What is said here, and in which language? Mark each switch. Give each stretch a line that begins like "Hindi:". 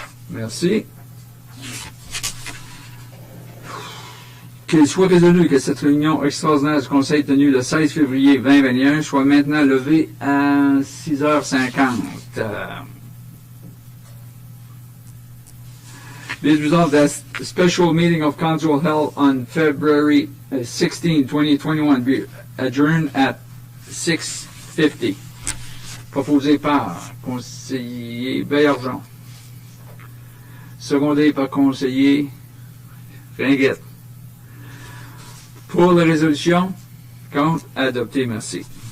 French: Merci. Qu'il soit résolu que cette réunion extraordinaire du Conseil tenue le 16 février 2021 soit maintenant levée à 6h50.
English: Be it resolved that the special meeting of council held on February 16, 2021 be adjourned at 6:50.
French: Proposé par conseiller Baillargeon. Secondé par conseiller Ringuette. Pour la résolution, contre, adopté, merci.